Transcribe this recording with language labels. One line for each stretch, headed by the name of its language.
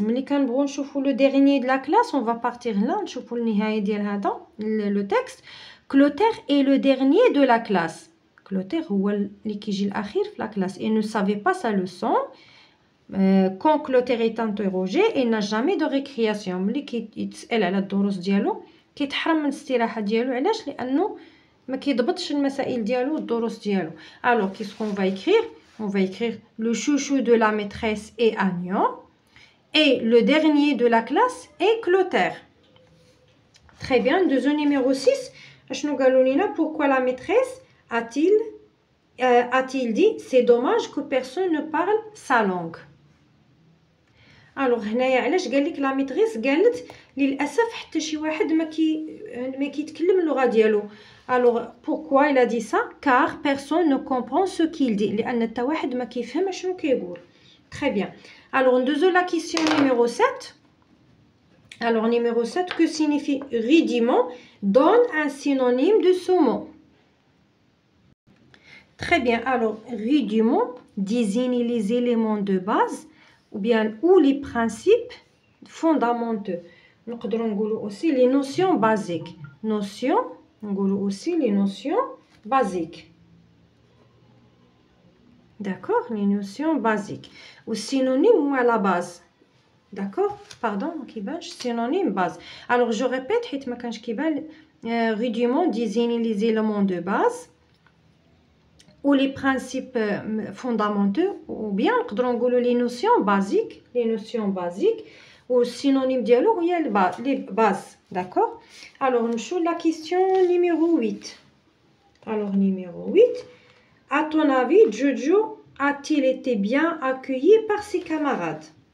Arabic: ملي كنبغيو نشوفوا
French: le dernier de la classe, on va partir là
Arabic: نشوفوا النهايه ديال هذا
French: le texte. Clotaire est le dernier de la classe. Clotaire
Arabic: هو اللي كيجي الاخير في
French: la classe et ne savait pas sa leçon. Quand Clotaire est interrogé, il n'a jamais de récréation.
Arabic: ملي كيتسال على الدروس ديالو كيتحرم من الاستراحه ديالو. علاش؟ لانه ما كيضبطش المسائل ديالو والدروس ديالو.
French: Alors qu'est-ce qu'on va écrire? On va écrire le chouchou de la maîtresse est Agnon et le dernier de la classe est Clotaire. Très bien. Deuxième numéro 6. Pourquoi la maîtresse a-t-il dit c'est dommage que personne ne parle sa langue.
Arabic: Alors هنايا علاش قال لك لا ميتريس قالت للاسف حتى شي واحد ما كيتكلم اللغه ديالو.
French: Alors pourquoi il a dit ça? Car personne ne comprend ce qu'il dit.
Arabic: لان حتى واحد ما كيفهم شنو كيقول.
French: Très bien. Alors on deuxième la question numéro 7. Alors numéro 7, que signifie rudiment? Donne un synonyme de ce mot. Très bien. Alors rudiment désigne les éléments de base ou bien ou les principes fondamentaux.
Arabic: نقدروا نقولوا
French: aussi les notions basiques. Notions,
Arabic: نقولوا
French: aussi les notions basiques. D'accord, les notions basiques. Ou synonyme ou à la base. D'accord, pardon, كيبانش synonyme base. Alors je répète
Arabic: حيت ما كانش كيبان.
French: Rudiment désigne les éléments de base ou les principes fondamentaux ou bien
Arabic: نقدروا نقولوا
French: les notions basiques ou synonyme
Arabic: ديالو هي
French: les bases. D'accord. Alors
Arabic: نمشيو
French: la question numéro 8. Alors numéro 8, à ton avis Jojo a-t-il été bien accueilli par ses camarades?